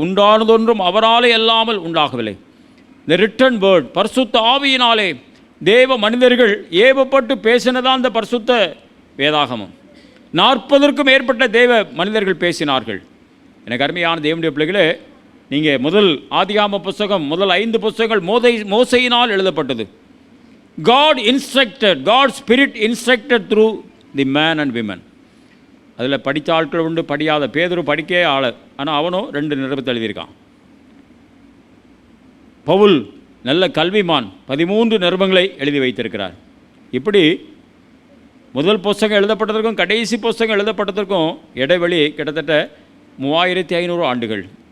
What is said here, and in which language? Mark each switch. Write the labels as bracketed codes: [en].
[ta] உண்டானதொன்றும் அவராலே அல்லாமல் உண்டாகவில்லை. இந்த ரிட்டன் வேர்ட், பரிசுத்த ஆவியினாலே தேவ மனிதர்கள் ஏவப்பட்டு பேசினதான் இந்த பரிசுத்த வேதாகமம். 40க்கும் மேற்பட்ட தேவ மனிதர்கள் பேசினார்கள். எனக்கு அருமையான தேவனுடைய பிள்ளைகளே, நீங்கள் முதல் ஆதியாகம புஸ்தகம், முதல் 5 புஸ்தகங்கள் மோசையினால் எழுதப்பட்டது. [en] God instructed, God's Spirit instructed through the man and women. [ta] அதில் படித்த ஆட்கள் உண்டு, படியாத. பேதுரு படிக்கவே ஆளு, ஆனால் அவனும் 2 நிருபத்தை எழுதியிருக்கான். பவுல் நல்ல கல்விமான், 13 நிருபங்களை எழுதி வைத்திருக்கிறார். இப்படி முதல் புஸ்தகம் எழுதப்பட்டதற்கும் கடைசி புஸ்தகம் எழுதப்பட்டதற்கும் இடைவெளி கிட்டத்தட்ட 3500 ஆண்டுகள்.